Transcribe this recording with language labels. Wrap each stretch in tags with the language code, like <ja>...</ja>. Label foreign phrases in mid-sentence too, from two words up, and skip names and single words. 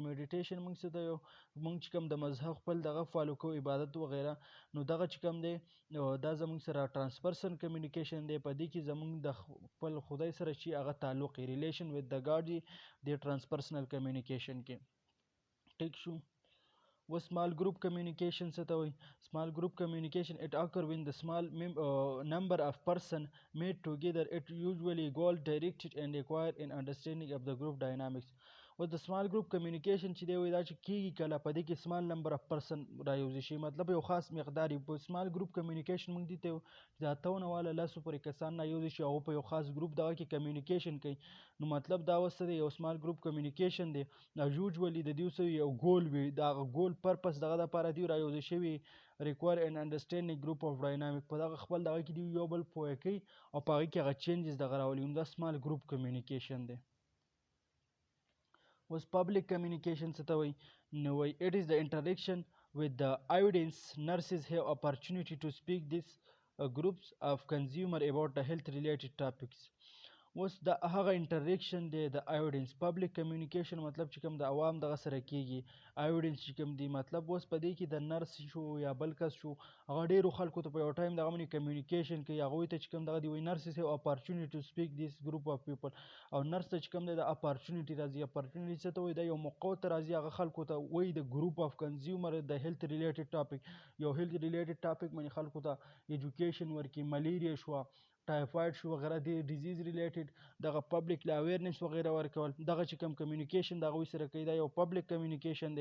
<ps>میډیټیشن مونږ څه ته یو مونږ چې کوم د مذهب خپل دغه فالو کوو عبادت وغیره نو دغه چې کوم دی دا زمونږ سره</ps> <en>transpersonal communication</en> <ps>دی په دې کې زمونږ د خپل خدای سره چې هغه تعلق یې</ps> <en>relation with the God</en> <ps>دی</ps> <en>transpersonal communication</en> <ps>کې ټیک شو.</ps> <en>و small group communication</en> <ps>څه ته وایي</ps> <en>small group communication it occur when the small number of person made together it usually goal directed and require an understanding of the group dynamics.</en> <ps>و د</ps> <en>small group communication</en> <ps>چې دی وایي دا چې کېږي کله په دې کې</ps> <en>small number of person</en> <ps>رایوځي شي مطلب یو خاص مقدار په</ps> <en>small group communication</en> <ps>مونږ دې ته چې د اتو نه واله لسو پورې کسان رایوځي شي هغه په یو خاص ګروپ دغه کې کمیونیکیشن کوي نو مطلب دا اوس دی یو</ps> <en>small group communication</en> <ps>دی یوزولي د دوی سره یو ګول وي دا</ps> <en>goal purpose</en> <ps>دغه دپاره دوی رایوځي شوي</ps> <en>require an understanding group of dynamic</en> <ps>په دغه خپل دغه کې دوی یو بل پوهه کوي او په هغې کې هغه چینجز دغه راولي نو دا</ps> <en>small group communication</en> <ps>دی.</ps> <en>was public communication</en> <ps>څه ته وایي نو وایي</ps> <en>it is the interaction with the audience. Nurses have opportunity to speak these groups of consumer about the health related topics.</en> <ps>اوس د هغه انټریکشن دی د</ps> <en>audience public communication</en> <ps>مطلب چې کوم د عوام دغه سره کېږي آیوډینس چې کوم دی مطلب اوس په دې کې د نرس شو یا بل کس شو هغه ډېرو خلکو ته په یو ټایم دغه باندې کمیونیکیشن کوي هغوی ته چې کوم دغه دی وایي</ps> <en>nurses have opportunity to speak these group of people</en> <ps>او نرس ته چې کوم دی د اپارچونیټي راځي اپارچونیټي څه ته وایي دا یو موقع ته راځي هغه خلکو ته وایي د</ps> <en>group of consumer</en> <ps>د</ps> <en>health related topic</en> <ps>یو</ps> <en>health related topic</en> <ps>باندې خلکو ته ایجوکیشن ورکړي ملیریا شوه ټایفاید شو وغیره د</ps> <en>disease related</en> <ps>دغه پبلیک له اویرنس وغیره ورکول دغه چې کوم کمیونیکیشن د هغوی سره کوي دا یو</ps> <en>public communication</en> <ps>دی.</ps>